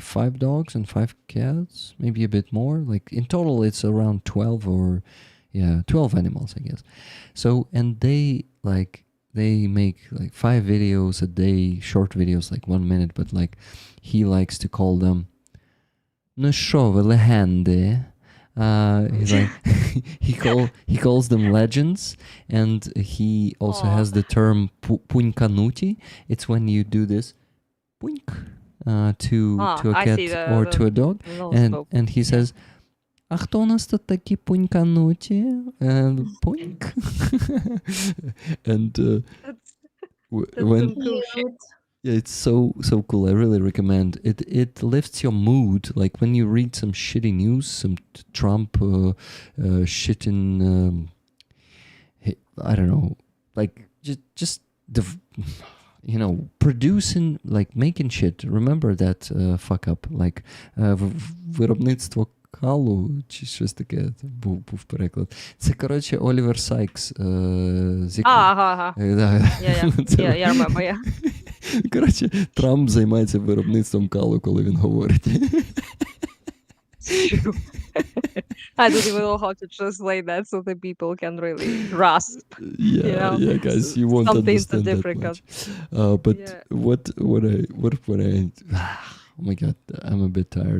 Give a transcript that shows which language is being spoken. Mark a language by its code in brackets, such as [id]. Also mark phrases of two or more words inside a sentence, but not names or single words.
[en] 5 dogs and 5 cats, maybe a bit more. Like in total, it's around 12 or 12 animals, I guess. So and they make like 5 videos a day, short videos, like 1 minute, but like he likes to call them [uk] "Ну що ви легенди?" [en] He's like he calls them legends, and he also has the term punkanuti. It's when you do this punk to a I cat see or to a dog, and he says, [uk] "А хто у нас тут такі пунькануті?" [en] Punk. And when Cool shit. yeah, it's so cool. I really recommend it. It lifts your mood. Like when you read some shitty news, some Trump shit in I don't know, like just the producing, like making shit. Remember that fuck up, like [uk] виробництво калу чи щось таке був переклад. Це, коротше, Олівер Сайкс. [en] Ага. Yeah, я remember, yeah. [uk] Коротше, Трамп займається виробництвом калу, коли він говорить. [en] True. I don't even know how to translate that so that people can really grasp. Yeah, guys, you won't something understand that significant. much. But Yeah. what I oh my god, I'm a bit tired.